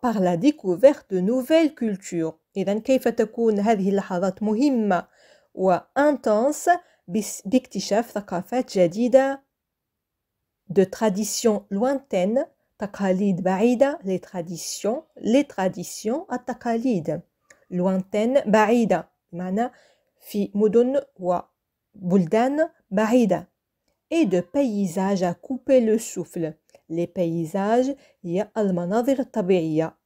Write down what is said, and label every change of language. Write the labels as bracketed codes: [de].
[fr] Par la découverte de nouvelles cultures. [ar] إذن كيف تكون هذه اللحظات مهمة وانتنس باكتشاف ثقافات جديدة. [fr] De traditions lointaines. [ar] تقاليد بعيدة. [fr] les traditions [ar] التقاليد. [fr] lointaines [ar] بعيدة. بمعنى في مدن وبلدان بعيدة. [fr] et de paysages à couper le souffle. les paysages [ar] هي المناظر الطبيعية.